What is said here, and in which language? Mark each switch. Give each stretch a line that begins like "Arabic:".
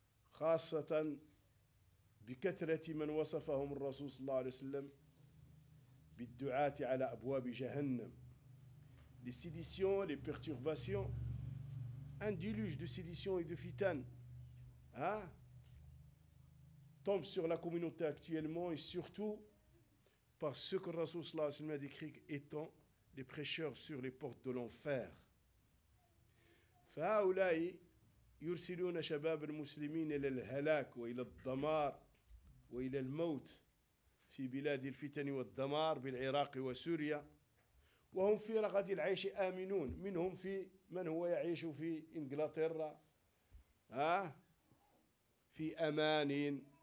Arabic: خاصة بكثرة من وصفهم الرسول صلى الله عليه وسلم بالدعاة على أبواب جهنم.
French: Les séditions, les perturbations, un déluge de séditions et de fitanes, tombe sur la communauté actuellement et surtout par ce que le Rasoul
Arabic: صلى الله عليه وسلم
French: a décrit étant les prêcheurs sur les portes de l'enfer.
Arabic: فهؤلاء يرسلون شباب المسلمين إلى الهلاك وإلى الدمار وإلى الموت في بلاد الفتن والدمار بالعراق وسوريا وهم في رغد العيش آمنون منهم في من هو يعيش في إنجلترا في أمان